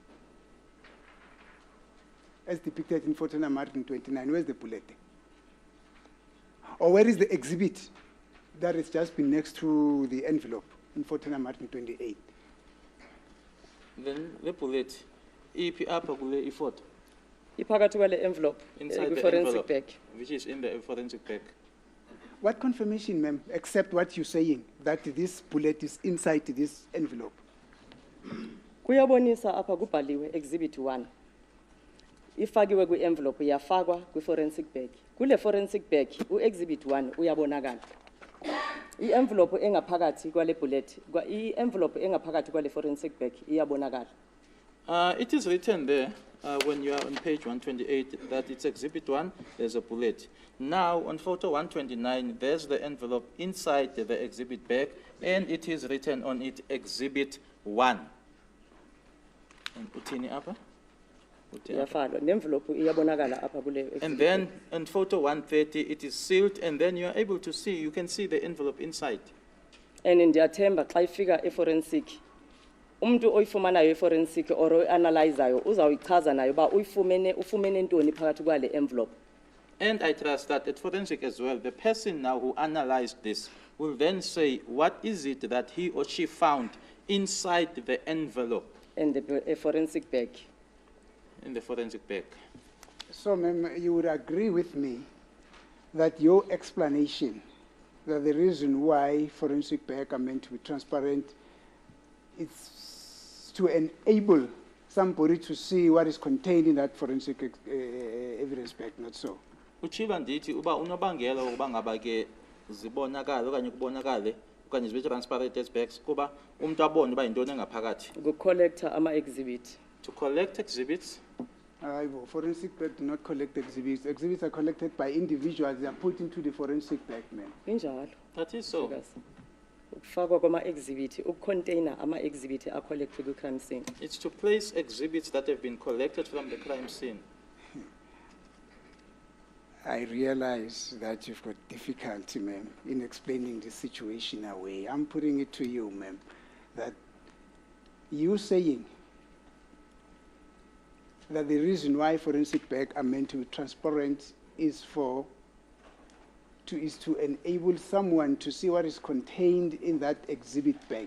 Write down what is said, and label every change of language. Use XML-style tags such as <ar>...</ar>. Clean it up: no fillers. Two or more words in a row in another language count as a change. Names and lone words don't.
<en>As depicted in photo number 129, where is the bullet there? Or where is the exhibit that has just been next to the envelope in photo number 128? Then the bullet, EP upper kule ifort</en> <xh>Iphakathi kwale envelope</xh> <en>inside the forensic envelope, bag. which is in the forensic bag. What confirmation, ma'am, except what you're saying, that this bullet is inside this envelope?</en> <xh>Kuyabonisa apha kubhaliwe exhibit 1. Ifakiwe kwi-envelope yafakwa kwi-</xh> <en>forensic bag.</en> <xh>Kule</xh> <en>forensic bag</en> <xh>u-exhibit 1 uyabonakala. I-envelope engaphakathi kwale bullet, i-envelope engaphakathi kwale</xh> <en>forensic bag</en> <xh>iyabonakala.</xh> <en>It is written there when you are on page 128 that it's exhibit 1, there's a bullet. Now on photo 129, there's the envelope inside the exhibit bag, and it is written on it exhibit 1.</en> <xh>And utini apa? Iyafalwa ne-envelope iyabonakala apha kule</xh> <en>And exhibit then bag. on photo 130, it is sealed, and then you are able to see, you can see the envelope inside.</en> <xh>And ndiyathemba xa ifika e-forensic umuntu oyifumanayo e-forensic or oyi-analyzayo uzawuyichaza nayo uba ufumene ntoni phakathi kwale envelope.</xh> <en>And I trust that at forensic as well, the person now who analyzed this will then say, what is it that he or she found inside the envelope And the forensic bag. in the forensic bag? So, ma'am, you would agree with me that your explanation, that the reason why forensic bag are meant to be transparent, it's to enable somebody to see what is contained in that forensic evidence bag, not so?</en> <xh>Uchila ndithi uba unobangela wokuba ngaba ke zibonakala okanye kubonakale okanye zibe</xh> <en>transparent as bags</en> <xh>kuba umuntu abone uba yintoni engaphakathi. Ukucollecta ama-exhibit.</xh> <en>To collect exhibits, Forensic bag do not collect exhibits. Exhibits are collected by individuals. They are put into the forensic bag, ma'am.</en> <xh>Injalo.</xh> <en>that is so.</en> <xh>Mhlekazi. Ukufakwa kwama-exhibit, ukucontainer ama-exhibit a-collected kwi-</xh> <en>crime scene. It's to place exhibits that have been collected from the crime scene. I realize that you've got difficulty, ma'am, in explaining the situation away. I'm putting it to you, ma'am, that you saying that the reason why forensic bag are meant to be transparent is to enable someone to see what is contained in that exhibit bag.</en>